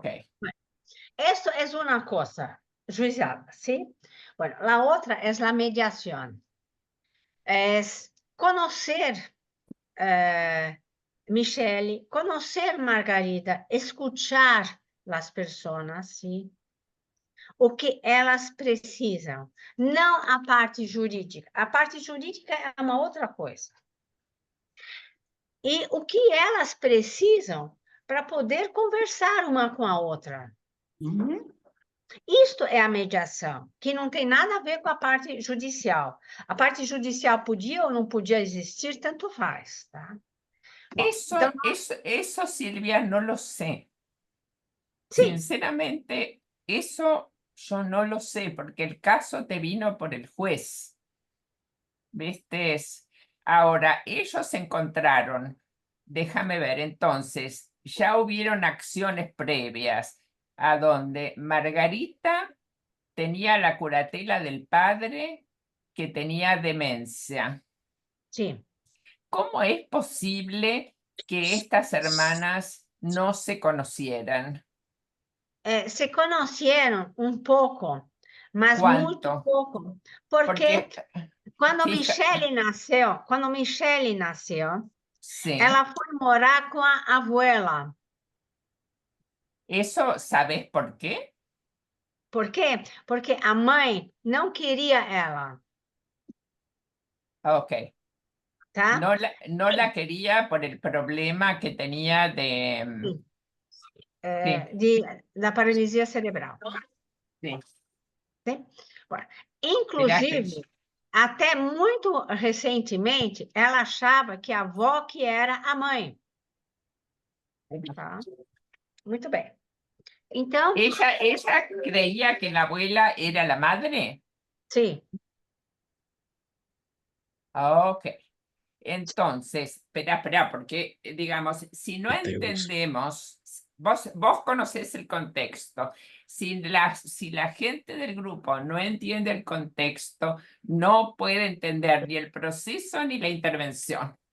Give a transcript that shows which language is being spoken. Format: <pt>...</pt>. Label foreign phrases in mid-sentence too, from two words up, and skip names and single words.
<es>esto es una cosa, juizada, ¿sí? Bueno, la otra es la mediación. Es conocer Michelle, conocer Margarida, escuchar las personas, ¿sí?</es> <pt>O que elas precisam, não a parte jurídica. A parte jurídica é uma outra coisa. E o que elas precisam para poder conversar uma com a outra. Isto é a mediação, que não tem nada a ver com a parte judicial. A parte judicial podia ou não podia existir, tanto faz, tá? Bom, então,</pt> <es>eso, Silvia, no lo sé.</es> <pt>sim,</pt> <es>Sinceramente, eso yo no lo sé, porque el caso te vino por el juez. ¿Viste? Ahora, ellos encontraron, déjame ver, entonces, ya hubieron acciones previas a donde Margarita tenía la curatela del padre que tenía demencia.</es> <pt>sim.</pt> <es>¿Cómo es posible que estas hermanas no se conocieran?</es> <pt>Se conheceram um pouco, mas muito</pt> <es>¿Cuánto?</es> <pt>pouco, porque Porque, quando</pt> <es>fija,</es> <pt>Michelle nasceu,</pt> <es>sí,</es> <pt>ela foi morar com a abuela.</pt> <es>¿eso sabes por qué?</es> <pt>Por quê? Porque a mãe não queria ela, Ok. tá?</pt> <es>No la quería por el problema que tenía de... Sí,</es> <pt>Da paralisia cerebral.</pt> <es>sí.</es> <pt>Sim? Bom,</pt> <es>Mirá que...</es> <pt>inclusive, até muito recentemente, ela achava que a avó que era a mãe. Tá? Muito bem. Então,</pt> <es>¿Ella creía que la abuela era la madre?</es> <pt>sim, Ok.</pt> <es>Entonces, espera, porque, digamos, si no entendemos, vos conocés el contexto, si la gente del grupo no entiende el contexto, no puede entender ni el proceso ni la intervención.</es>